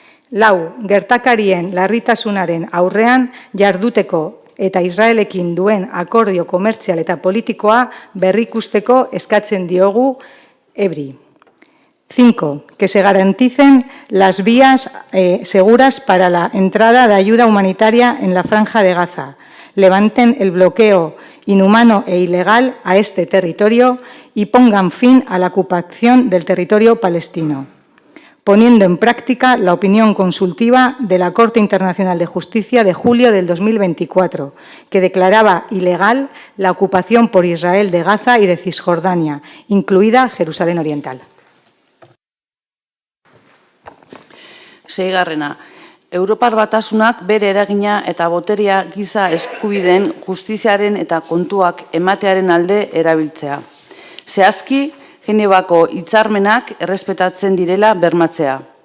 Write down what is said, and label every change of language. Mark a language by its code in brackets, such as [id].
[eu] Lau, gertakarien larritasunaren aurrean jarduteko eta Israelekin duen akordio komertzial eta politikoa berrikusteko eskatzen diogu EBRI. 5. [es] Que se garanticen las vías seguras para la entrada de ayuda humanitaria en la Franja de Gaza. Levanten el bloqueo inhumano e ilegal a este territorio y pongan fin a la ocupación del territorio palestino, poniendo en práctica la opinión consultiva de la Corte Internacional de Justicia de julio del 2024, que declaraba ilegal la ocupación por Israel de Gaza y de Cisjordania, incluida Jerusalén Oriental. [eu] Seigarrena, Europar Batasunak bere eragina eta boterea giza eskubideen justiziaren eta kontuak ematearen alde erabiltzea. Zehazki, Genebako hitzarmenak errespetatzen direla bermatzea.